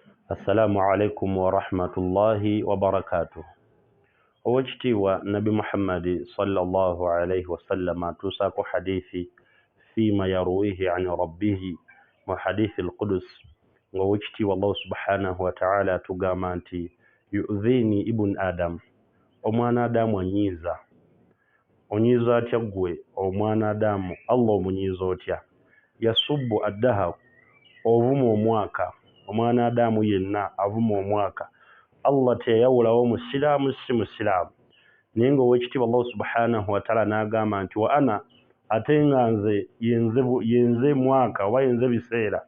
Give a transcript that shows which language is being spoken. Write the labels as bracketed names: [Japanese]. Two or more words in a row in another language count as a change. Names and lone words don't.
[Arabic] السلام عليكم ورحمة الله وبركاته. [Ganda] Owekitiibwa Nabi Muhammad [Arabic] صلى الله عليه وسلم [Ganda] atuusaako hadithi [Arabic] فيما يرويه عن ربه [Ganda] mu [Arabic] حديث القدسي [Ganda] ng'owekitiibwa Allah [Arabic] سبحانه وتعالى [Ganda] atugamba nti [Arabic] يؤذيني ابن آدم, [Ganda] omwana Adamu anyiiza. Onyiiza atya ggwe omwana Adamu? Allah omunyiiza otya? [Arabic] يسب الدهر, [Ganda] ovuma omwaka. Omwana Adamu yenna avuma omwaka. Allah teyawulawo musiraamu si musiraamu, naye ng'owekitiibwa Allah [Arabic] سبحانه وتعالى [Ganda] n'agamba nti wa ana, ate nga nze yenze mwaka oba yenze biseera.